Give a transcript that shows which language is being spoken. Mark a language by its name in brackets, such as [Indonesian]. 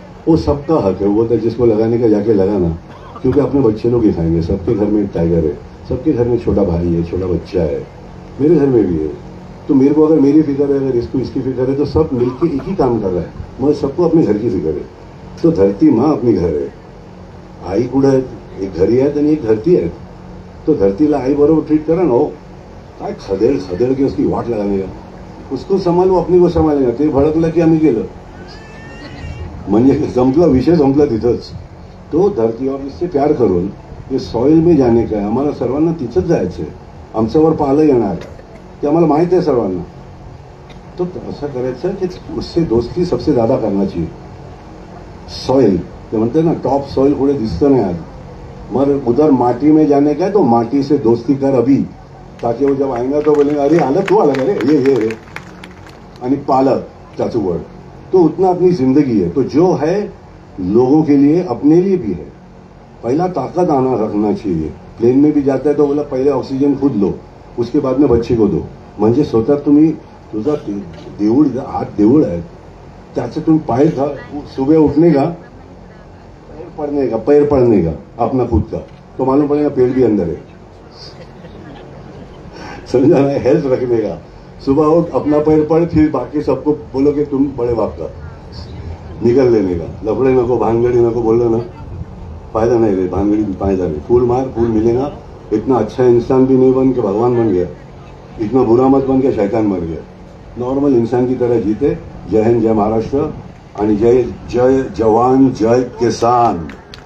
[Hindi] वो सबका हक है. वो बोलता है जिसको लगाने का जाके लगाना, क्योंकि अपने बच्चे लोग ही खाएंगे. सबके घर में एक टाइगर है, सबके घर में छोटा भाई है, छोटा बच्चा है. मेरे घर में भी है. तो मेरे को अगर मेरी फिक्र है, अगर इसको इसकी फिक्र है, तो सब मिलकर एक ही काम कर रहा है. मुझे सबको अपने घर की फिक्र है. तो धरती माँ अपनी घर आहे. [Marathi] आई कुठे आहेत, एक घरी आहेत आणि एक धरती आहे. तो धरतीला आई बरोबर ट्रीट करा ना. हो काय खदेड़ के उसकी वाट लगाने का. [Hindi] उसको संभालो, अपनी को संभालेगा. [Marathi] ते भडकलं की आम्ही गेलो, म्हणजे संपला विषय, संपला तिथंच. [Hindi] तो धरती और इससे प्यार करून ये सॉइल में जाने का है. [Marathi] आम्हाला सर्वांना तिथंच जायचं आहे. आमच्यावर पालं येणार ते आम्हाला माहित आहे सर्वांना. तो असं करायचं की [Hindi] उससे दोस्ती सबसे ज्यादा करना चाहिए. [Marathi] सॉइल ते म्हणते ना, टॉप सॉइल कुठे दिसतं नाही आज. [Hindi] मग उधर माटी में जाने का है तो माटी से दोस्ती कर अभी, ताकि वो जब आएगा तो बोलेंगे [Marathi] अरे आला तू आला अरे ये [Hindi] आणि पालक त्याचं वर्ड. तो उतना अपनी जिंदगी है. तो जो है लोगों के लिए, अपने लिए भी है. पहला ताकत आना रखना चाहिए. प्लेन में भी जाता है तो बोला पहले ऑक्सीजन खुद लो, उसके बाद में बच्चे को दो. [Marathi] म्हणजे स्वतः तुम्ही, तुझा देऊळ, हात देऊळ आहे, त्याचे तुम्ही पाय [Hindi] सुबह उठने का, पैर पड़ने का अपना खुद का, तो मालूम पड़ेगा पेट भी अंदर है. समझा ना. हेल्थ रखने का. सुबह उठ, अपना पैर पड़, फिर बाकी सबको बोलो कि तुम बड़े बाप का. निकल लेने का. [Marathi] लफड़े नको, भानगड़ी नको. [Hindi] बोलो ना, फायदा नहीं रे. भानगड़ी फायदा नहीं. फूल मार, फूल मिलेगा. इतना अच्छा इंसान भी नहीं बन के भगवान बन गया, इतना बुरा मत बन के शैतान मर गया. नॉर्मल इंसान की तरह जीते. जय हिंद, जय महाराष्ट्र आणि जय जय जवान, जय किसान.